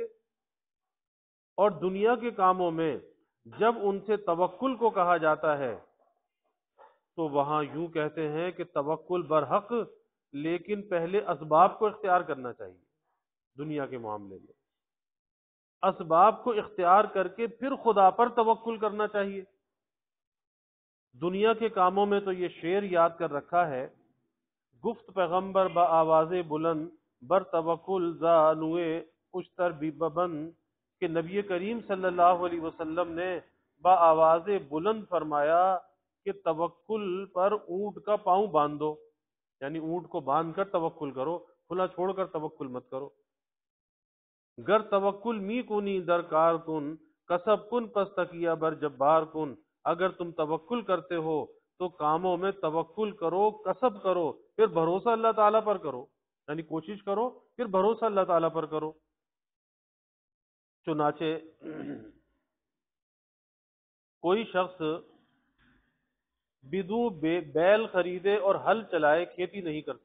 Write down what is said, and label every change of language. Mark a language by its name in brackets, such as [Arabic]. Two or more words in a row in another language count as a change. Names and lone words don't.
[Urdu] اور دنیا کے کاموں میں جب ان سے توکل کو کہا جاتا ہے تو وہاں یوں کہتے ہیں کہ توکل برحق، لیکن پہلے اسباب کو اختیار کرنا چاہیے. دنیا کے معاملے میں اسباب کو اختیار کر کے پھر خدا پر توکل کرنا چاہیے. دنیا کے کاموں میں تو یہ شعر یاد کر رکھا ہے، [Persian] گفت پیغمبر با آواز بلند بر توکل زانوے اشتر بی ببند، [Urdu] کہ نبی کریم صلی اللہ علیہ وسلم نے با آواز بلند فرمایا کہ توکل پر اونٹ کا پاؤں باندھ دو، یعنی اونٹ کو باندھ کر توکل کرو، کھلا چھوڑ کر توکل مت کرو. [Persian] گر توکل می کنی در کار کن کسب کن پس تکیہ بر جبار کن. [Urdu] اگر تم توکل کرتے ہو تو کاموں میں توکل کرو، کسب کرو، پھر بھروسہ اللہ تعالیٰ پر کرو، یعنی کوشش کرو پھر بھروسہ اللہ تعالیٰ پر کرو. چنانچہ کوئی شخص بدو بیل خریدے اور ہل چلائے کھیتی نہیں کرتا.